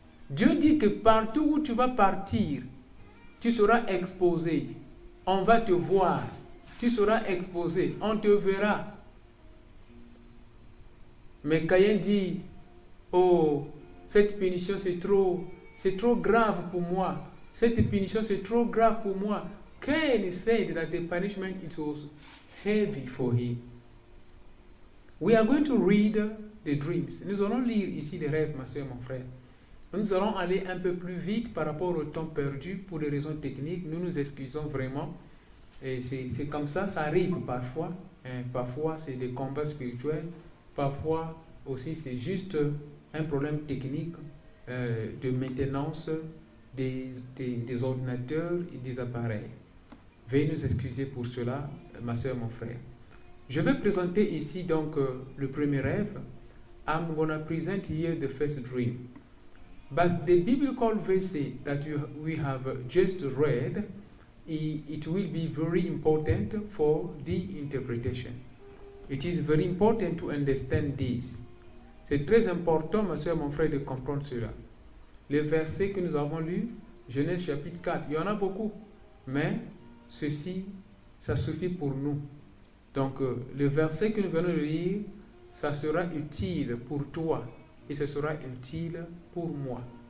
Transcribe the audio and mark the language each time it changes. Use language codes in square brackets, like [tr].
[fr] Dieu dit que partout où tu vas partir, tu seras exposé. On va te voir. Tu seras exposé. On te verra. Mais Caïn dit, oh, cette punition c'est trop grave pour moi. Cette punition c'est trop grave pour moi. [en] Cain said that the punishment it was heavy for him. We are going to read the dreams. [fr] Nous allons lire ici les rêves, ma soeur, mon frère. Nous allons aller un peu plus vite par rapport au temps perdu pour des raisons techniques. Nous nous excusons vraiment. Et c'est comme ça, ça arrive parfois. Parfois, c'est des combats spirituels. Parfois, aussi, c'est juste un problème technique de maintenance des ordinateurs et des appareils. Veuillez nous excuser pour cela, ma soeur, mon frère. Je vais présenter ici donc le premier rêve. [en] I'm going to present here the first dream. But the biblical verse that we have just read, it will be very important for the interpretation. It is very important to understand this. [fr] C'est très important, ma soeur, mon frère, de comprendre cela. Les versets que nous avons lus, Genèse chapitre 4, il y en a beaucoup, mais ceci, ça suffit pour nous. Donc, le verset que nous venons de lire, ça sera utile pour toi et ce sera utile pour moi.